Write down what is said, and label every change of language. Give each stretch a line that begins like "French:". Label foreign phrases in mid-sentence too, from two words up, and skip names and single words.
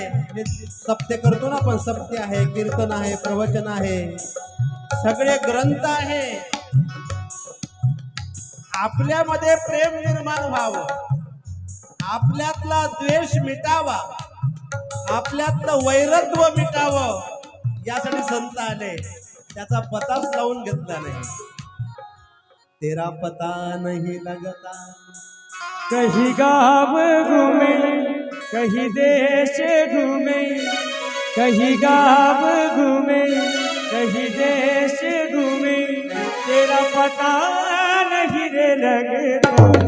Marathi: हे सप्ते करतो ना आपण, सप्ते आहे, कीर्तन आहे, प्रवचन आहे, सगळे ग्रंथ आहे. आपल्यामध्ये प्रेम निर्माण व्हावं, आपल्यातला द्वेष मिटावा, आपल्यातलं वैरत्व मिटावं, यासाठी संत आले. त्याचा पताच लावून घेतला नाही.
Hindi: तेरा पता नहीं लगता. कहीं गाँव घूमे, कहीं देश घूमे, कहीं गाँव घूमे, कहीं देश घूमे, तेरा पता नहीं रे लगता.